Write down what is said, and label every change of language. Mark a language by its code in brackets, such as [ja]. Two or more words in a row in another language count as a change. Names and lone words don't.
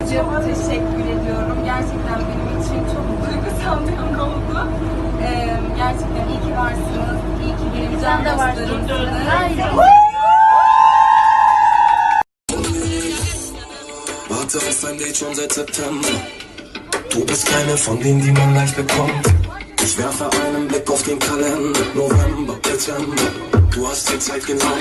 [tr] çok teşekkür ediyorum. Gerçekten benim için çok duygusal bir an oldu. Gerçekten iyi ki varsınız. İyi ki benim can dostlarımsınız. [de] Warte auf ein Date schon seit September. Du bist keine von denen, die man leicht bekommt. Ich werfe einen Blick auf den Kalender. November, Dezember. Du hast dir Zeit genommen.